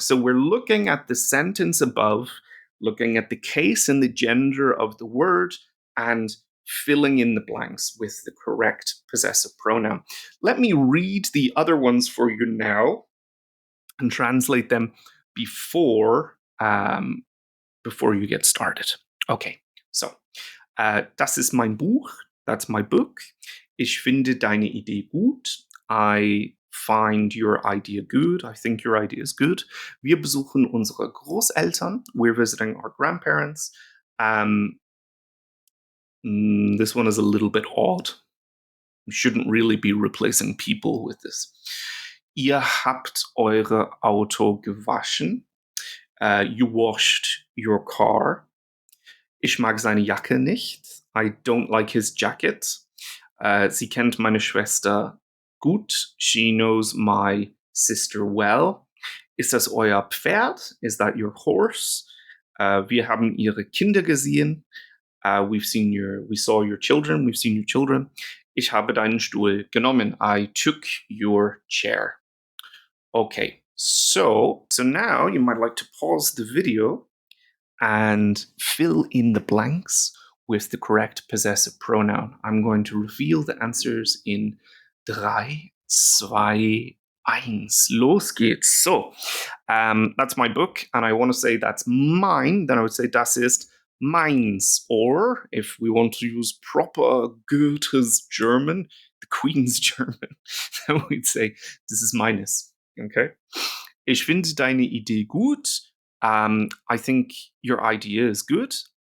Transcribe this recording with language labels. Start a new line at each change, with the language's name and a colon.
English: So we're looking at the sentence above, looking at the case and the gender of the word, and filling in the blanks with the correct possessive pronoun. Let me read the other ones for you now and translate them before you get started. Okay, so
German: das ist mein Buch.
English: That's my book.
German: Ich finde deine Idee gut.
English: I find your idea good. I think your idea is good.
German: Wir besuchen unsere Großeltern.
English: We're visiting our grandparents. This one is a little bit odd. You shouldn't really be replacing people with this.
German: Ihr habt eure Auto gewaschen.
English: You washed your car.
German: Ich mag seine Jacke nicht.
English: I don't like his jacket.
German: Sie kennt meine Schwester gut.
English: She knows my sister well.
German: Ist das euer Pferd?
English: Is that your horse?
German: Wir haben ihre Kinder gesehen.
English: We saw your children. We've seen your children.
German: Ich habe deinen Stuhl genommen.
English: I took your chair. Okay, so now you might like to pause the video and fill in the blanks with the correct possessive pronoun. I'm going to reveal the answers in 3, 2, 1.
German: Los geht's.
English: So, that's my book, and I want to say that's mine. Then I would say
German: das ist meins.
English: Or, if we want to use proper Goethe's German, the Queen's German, then we'd say this is meines. Okay?
German: Ich finde deine Idee gut.
English: I think your idea is good.